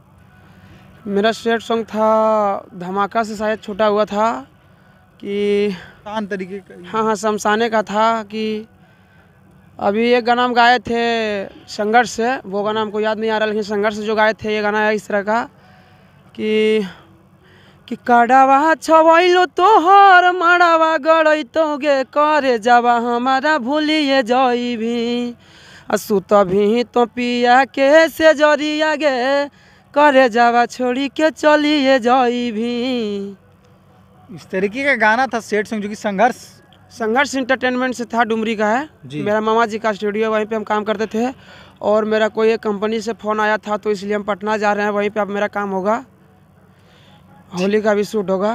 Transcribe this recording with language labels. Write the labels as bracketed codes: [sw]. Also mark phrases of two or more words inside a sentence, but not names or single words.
[hi] मेरा [en] sad song [hi] था धमाका से शायद छूटा हुआ था कि आसान तरीके का। हाँ, शमशाने का था कि अभी एक गाना हम गाए थे संघर्ष से, वो गाना हमको याद नहीं आ रहा, लेकिन संघर्ष से जो गाए थे ये गाना है इस तरह का कि [anp] काडावा छवैलो तोहर माड़ावा गड़ैतो गे, करे जावा हमारा भूलिए जइभी, सुत भी तो पिया के से जरिया गे, करे जावा छोड़ी के चलिए जइभी। [hi] इस तरीके का गाना था [en] sad song [hi] जो कि संघर्ष इंटरटेनमेंट से था, डुमरी का है। मेरा मामा जी का स्टूडियो, वहीं पे हम काम करते थे। और मेरा कोई एक कंपनी से फ़ोन आया था तो इसलिए हम पटना जा रहे हैं, वहीं पे अब मेरा काम होगा, होली का भी शूट होगा।